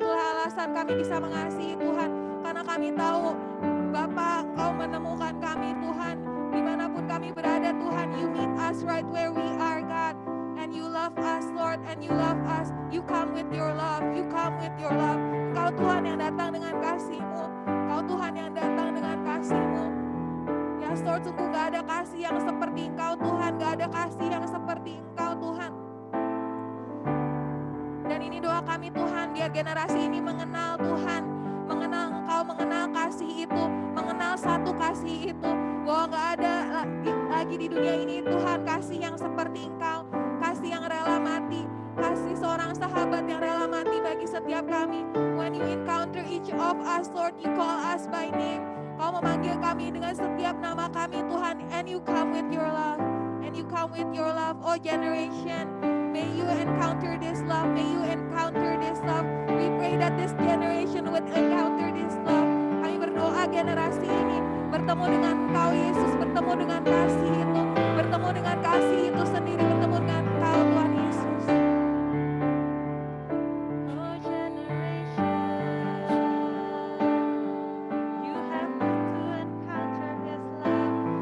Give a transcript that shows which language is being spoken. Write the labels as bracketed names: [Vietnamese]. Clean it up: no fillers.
[Indonesian] Itulah alasan kami bisa mengasihi Tuhan, karena kami tahu Bapa, Engkau menemukan kami Tuhan, dimanapun kami berada Tuhan, [English] You meet us right where we are God, and You love us [Indonesian] Lord, and You love us. [English] You come with Your love, You come with Your love. [Indonesian] Engkau Tuhan yang datang dengan kasih-Mu, Engkau Tuhan yang datang dengan kasih-Mu. Ya Lord, sungguh gak ada kasih yang seperti Engkau Tuhan, gak ada kasih yang seperti Engkau Tuhan. Dan ini doa kami Tuhan, biar generasi ini mengenal Tuhan, mengenal Engkau, mengenal kasih itu, mengenal satu kasih itu, bahwa gak ada lagi di dunia ini Tuhan kasih yang seperti Engkau, kasih yang rela mati, kasih seorang sahabat yang rela mati bagi setiap kami. [English] When You encounter each of us Lord, You call us by name. [Indonesian] Kau memanggil kami dengan setiap nama kami Tuhan, [English] and You come with Your love, [Indonesian] and You come with Your love. [English] Oh generation, may you encounter this love, may you encounter this love. We pray that this generation would encounter this love. [Indonesian] Kami berdoa generasi ini bertemu dengan Engkau Yesus, bertemu dengan kasih itu, bertemu dengan kasih itu sendiri, bertemu dengan Engkau Tuhan Yesus. [English] Oh generation, you have to encounter His love.